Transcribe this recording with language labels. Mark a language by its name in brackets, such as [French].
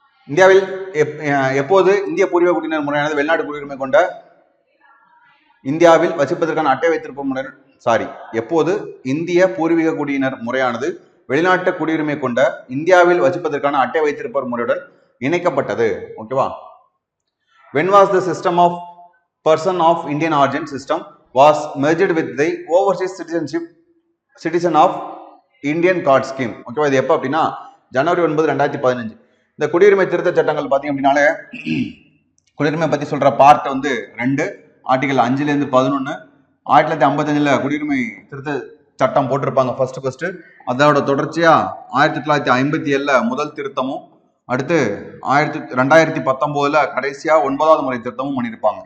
[Tamil] இந்தியாவில் எப்போது இந்திய பூர்வீக குடியினர் முறையானது வெளிநாட்டு குடியுரிமை கொண்ட இந்தியாவில் வசிப்பதற்கான அட்டை வைத்திருப்போம் முறை எப்போது இந்திய பூர்வீக குடியினர் முறையானது வெளிநாட்டு குடியுரிமை கொண்ட இந்தியாவில் வசிப்பதற்கான அட்டை வைத்திருப்போர் முறையுடன் இணைக்கப்பட்டது? ஓகேவா? [English] when was the system of person of Indian origin system was merged with the overseas citizen of Indian card scheme? [Tamil] ஓகேவா? இது எப்போ அப்படின்னா ஜனவரி 9 2015. இந்த குடியுரிமை திருத்த சட்டங்கள் பாத்தீங்க அப்படின்னாலே குடியுரிமை பத்தி சொல்ற பார்ட் வந்து 2, ஆர்டிகல் 5ல 11. 1955 குடியுரிமை திருத்த சட்டம் போட்டிருப்பாங்க ஃபர்ஸ்ட். அதோட தொடர்ச்சியா 1957 முதல் திருத்தமும், அடுத்து 2019 கடைசியா 9வது முறை திருத்தமும் பண்ணியிருப்பாங்க.